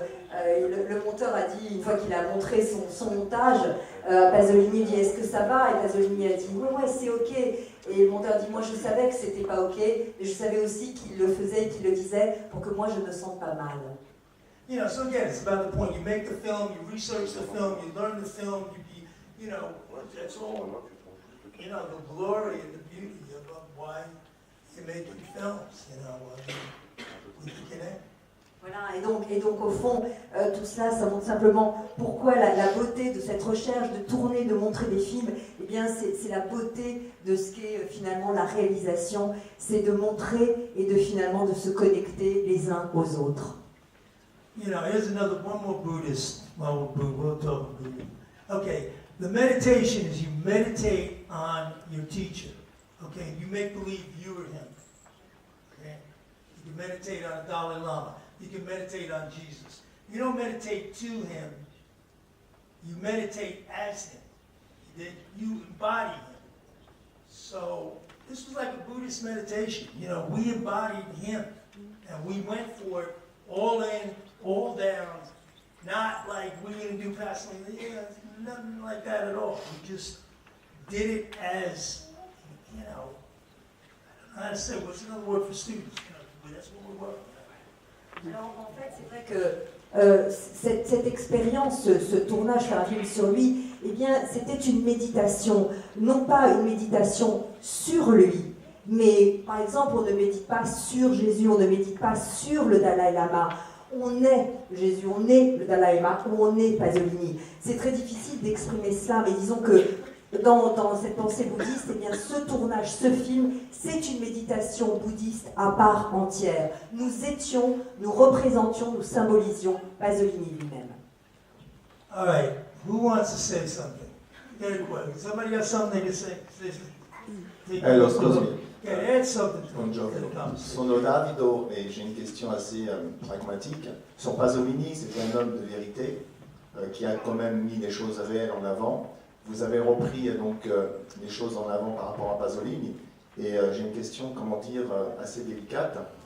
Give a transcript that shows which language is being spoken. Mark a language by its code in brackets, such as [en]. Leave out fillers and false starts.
[fr] Alors le monteur a dit, une fois qu'il a montré son montage, Pasolini dit est-ce que ça va? Et Pasolini a dit ouais c'est ok. Et le monteur dit moi je savais que c'était pas ok, mais je savais aussi qu'il le faisait et qu'il le disait pour que moi je me sente pas mal. [en] You know, so again, it's about the point. You make the film, you research the film, you learn the film, you know, that's all, you know, the glory and the beauty of why you're making films, you know, we can connect. [fr] Voilà, et donc au fond, tout cela, ça montre simplement pourquoi la beauté de cette recherche, de tourner, de montrer des films, eh bien c'est la beauté de ce qu'est finalement la réalisation, c'est de montrer et de finalement de se connecter les uns aux autres. [en] You know, here's one more Buddhist. Well, we'll talk Buddhism. Okay, the meditation is you meditate on your teacher. Okay, you make believe you're him. Okay, you can meditate on Dalai Lama. You can meditate on Jesus. You don't meditate to him. You meditate as him. You embody him. So this was like a Buddhist meditation. You know, we embodied him, and we went for it all in, all down. Not like we're going to do Pasolini. Yeah, nothing like that at all. We just did it as, you know, I don't know how to say. What's another word for students? You know, that's what we were. [fr] Alors en fait, c'est vrai que cette expérience, ce tournage, faire un film sur lui, eh bien, c'était une méditation, non pas une méditation sur lui, mais par exemple, on ne médite pas sur Jésus, on ne médite pas sur le Dalai Lama. On est Jésus, on est le Dalai Lama ou on est Pasolini. C'est très difficile d'exprimer cela, mais disons que dans cette pensée bouddhiste, eh bien, ce tournage, ce film, c'est une méditation bouddhiste à part entière. Nous étions, nous représentions, nous symbolisions Pasolini lui-même. [en] All right, who wants to say something? Somebody got something to say? Hello, excuse me. Yeah, add something to [it] Buongiorno. Sono [fr] Davido et j'ai une question assez pragmatique. Sur Pasolini, c'était un homme de vérité qui a quand même mis des choses réelles en avant. Vous avez repris donc les choses en avant par rapport à Pasolini, et j'ai une question, comment dire, assez délicate.